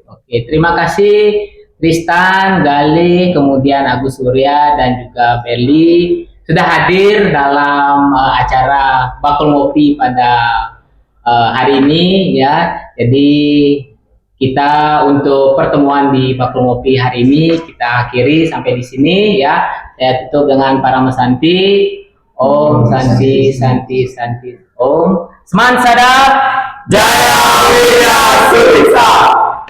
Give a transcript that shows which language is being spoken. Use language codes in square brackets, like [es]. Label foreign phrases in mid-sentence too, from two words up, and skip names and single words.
[id] Oke, terima kasih Tristan, Gali, kemudian Agus Surya dan juga Berli sudah hadir dalam acara Bakul Ngopi pada hari ini ya. Jadi kita untuk pertemuan di Bakul Ngopi hari ini kita akhiri sampai di sini ya. Saya tutup dengan para mesanti. [sa] Om Santi Santi Santi Om. Seman Sadap Jaya Wirya Surisa.